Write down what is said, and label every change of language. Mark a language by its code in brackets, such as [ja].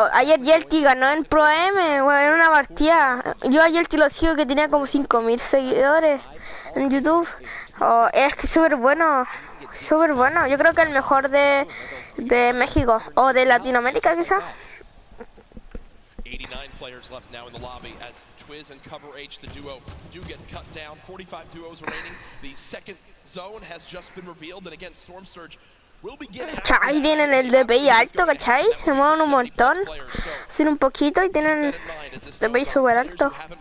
[es] Ayer Yelty ganó en Pro M, en una partida. Yo a Yelty lo sigo que tenía como 5000 seguidores en YouTube. Es que súper bueno. Súper bueno. Yo creo que el mejor de México. O de Latinoamérica quizá. [en] 89 players left now in the lobby as Twiz and Cover H, the duo, do get cut down. 45 duos remaining. The second zone has just been revealed, and again, Storm Surge will begin. [es] Ahí tienen el DPI alto, ¿cachai? Se mueven un montón, sin un poquito y tienen DPI súper alto.